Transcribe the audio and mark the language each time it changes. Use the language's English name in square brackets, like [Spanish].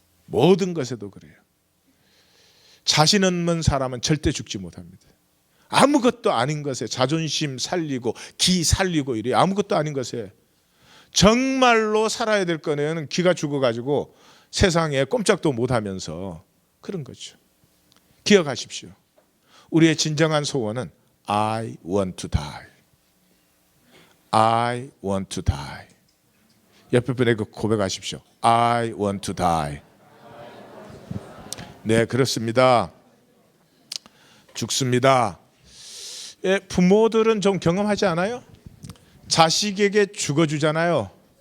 [Korean] 모든 것에도 그래요. 자신 없는 사람은 절대 죽지 못합니다. 아무것도 아닌 것에 자존심 살리고 기 살리고 이래 아무것도 아닌 것에 정말로 살아야 될 거는 기가 죽어가지고 세상에 꼼짝도 못하면서 그런 거죠. 기억하십시오. 우리의 진정한 소원은 [English] I want to die. I want to die. [Korean] 옆에 분에게 고백하십시오. [English] I want to die. [Korean] 네, 그렇습니다. 죽습니다. 예, 부모들은 좀 경험하지 않아요? 자식에게 죽어주잖아요.